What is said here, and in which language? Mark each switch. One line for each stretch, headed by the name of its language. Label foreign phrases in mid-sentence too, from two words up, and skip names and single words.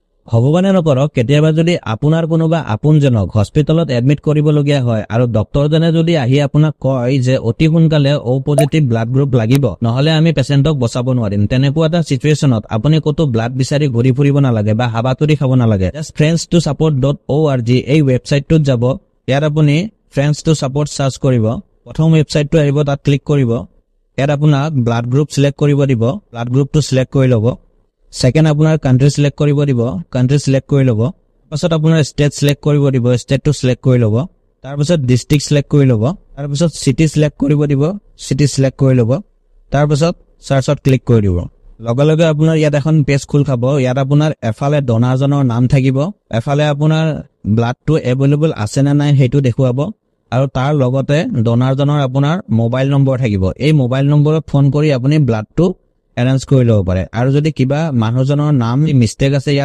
Assamese: ভগৱানে নকৰক কেতিয়াবা যদি আপোনাৰ কোনোবা আপোনজনক হস্পিটেলত এডমিট কৰিবলগীয়া হয় আৰু ডক্টৰজনে যদি আহি আপোনাক কয় যে অতি সোনকালে
English: O positive blood group
Assamese: লাগিব নহলে আমি পেচেণ্টক বচাব নোৱাৰিম তেনেকুৱা এটা সিচুৱেচনত আপুনি কতো ব্লাড বিচাৰি ঘূৰি ফুৰিব নালাগে বা হাবাতুৰি খাব নালাগে জাস্ট friends2support.org এই ওয়েবসাইটটোত যাব ইয়াত আপুনি friends to support সার্চ কৰিব প্ৰথম ওয়েবসাইটটো আহিব তাত ক্লিক কৰিব ইয়াত আপোনাক
English: blood group select
Assamese: কৰিব দিব ব্লাড গ্ৰুপটো সিলেক্ট কৰি ল'ব সেকেন্ড আপোনাৰ
English: country select
Assamese: কৰিব দিব
English: country select
Assamese: কৰি ল'ব পাছত আপোনাৰ
English: state select
Assamese: কৰিব দিব ষ্টেটটো সিলেক্ট কৰি ল'ব তাৰ পাছত
English: district select
Assamese: কৰি ল'ব তাৰ পাছত
English: city select
Assamese: কৰিব দিব
English: city select
Assamese: কৰি ল'ব তাৰ পাছত সাৰ্চত ক্লিক কৰি দিব লগে লগে আপোনাৰ ইয়াত এখন পেজ খোল খাব ইয়াত আপোনাৰ এফালে ডনাৰজনৰ নাম থাকিব এফালে আপোনাৰ ব্লাডটো এভেইলেবল আছে না নাই হেতু দেখুৱাব আৰু তাৰ লগতে ডনাৰজনৰ আপোনাৰ
English: mobile number
Assamese: থাকিব এই মোবাইল নম্বৰত ফোন কৰি আপুনি ব্লাডটো এৰেঞ্জ কৰি ল'ব পাৰে আৰু যদি কিবা মানুহজনৰ নাম মিস্টেক আছে ইয়াত